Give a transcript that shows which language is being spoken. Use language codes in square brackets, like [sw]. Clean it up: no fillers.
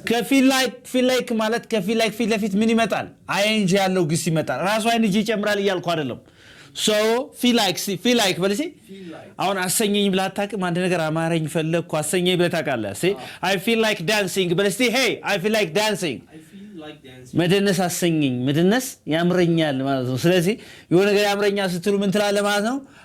[am] feel like ማለት ከfeel like ፊት ለፊት ምን ይመጣል? ing ያለው ግስ ይመጣል። ራሱ ing ይጨምራል እያልኩ አይደለም። [en] So feel like [am] በለሲ አሁን አሰኘኝ ብለህ አታውቅም? አንድ ነገር አማረኝ ፈለግኩ አሰኘኝ ብለህ ታውቃለህ? [en] See I feel like dancing [am] በለሲ [en] hey I feel like dancing. [am] መደነስ አሰኘኝ መደነስ ያምረኛል ማለት ነው። ስለዚህ የሆነ ነገር ያምረኛል ስትሉ ምን ትላለህ ማለት ነው?